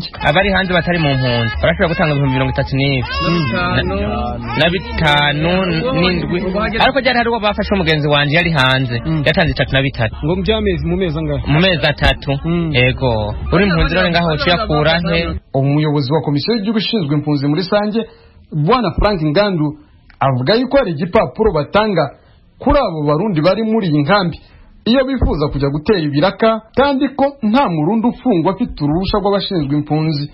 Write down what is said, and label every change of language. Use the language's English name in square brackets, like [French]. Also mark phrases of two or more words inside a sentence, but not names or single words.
[Rundi] Abari hanze batari mu mpunzi barashobora gutanga 37 na 5 ariko cyari hari uwo bafashe umugenzi wanje yari hanze yatanze 33 ngo mu mezi angahe? Mu mezi 3. Yego uri impunzi rero ngaho cyakura he. [Kinyarwanda] Umuyobozi wa komisiyo y'igihugu ishinzwe impunzi muri Sange Bwana Frank Ngandu avuga yuko hari igipapuro batanga kuri abo barundi bari muri iyi nkambi. iyo bifuza kujya gutera ibiraka kandi ko nta murundi ufungwa afite uruhusha rw'abashinzwe impunzi.